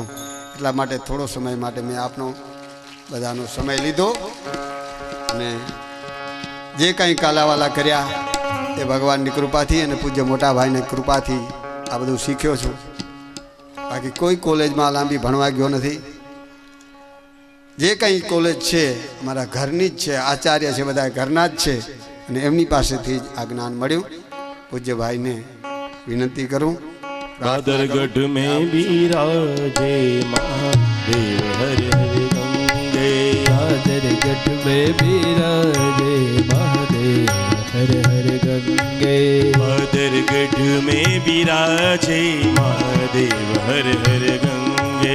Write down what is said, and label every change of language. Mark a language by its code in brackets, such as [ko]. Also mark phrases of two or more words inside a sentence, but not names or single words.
[gu] એટલા માટે થોડો સમય માટે મેં આપનો બધાનો સમય લીધો અને જે કંઈ કાલાવાલા કર્યા એ ભગવાનની કૃપાથી અને પૂજ્ય મોટાભાઈની કૃપાથી આ બધું શીખ્યો છું. બાકી કોઈ કોલેજમાં લાંબી ભણવા ગયો નથી. જે કંઈ કોલેજ છે અમારા ઘરની જ છે, આચાર્ય છે બધા ઘરના જ છે અને એમની પાસેથી જ આ જ્ઞાન મળ્યું. પૂજ્ય ભાઈને વિનંતી કરું. [hi] बादरगढ़ में विराजे महादेव हर हर गंगे. बादरगढ़ में विराजे महादेव हर हर गंगे. बादरगढ़ में विराजे महादेव हर हर गंगे.